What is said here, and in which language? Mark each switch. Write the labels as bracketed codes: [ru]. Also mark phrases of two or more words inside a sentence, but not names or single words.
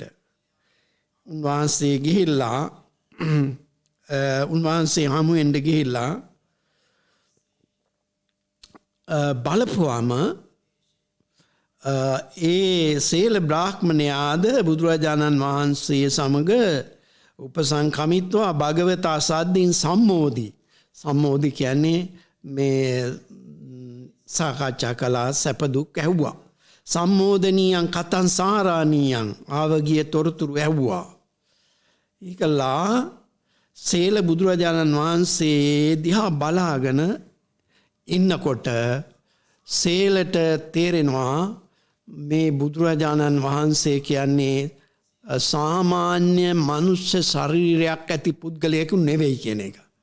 [si] උන්වහන්සේ ගිහිල්ලා උන්වහන්සේ හමුවෙන්ට ගිහිල්ලා බලපුවාම ඒ සේල බ්‍රාහ්මණයාද බුදුරජාණන් වහන්සේ සමග [pi] උපසංකමිත්වා භගවතා සද්දින් සම්මෝධි. [si] සම්මෝධි කියන්නේ මේ සාකච්ඡා කළා සැප දුක් ඇහුවා. [pi] සම්මෝධනීයං කතං සාරාණීයං ආවගිය [si] තොරතුරු ඇහුවා. ඒකලා සේල බුදුරජාණන් වහන්සේ දිහා බලාගෙන ඉන්නකොට සේලට තේරෙනවා මේ බුදුරජාණන් වහන්සේ කියන්නේ සාමාන්‍ය මනුෂ්‍ය ශරීරයක් ඇති පුද්ගලයෙකු නෙවෙයි කියන එක.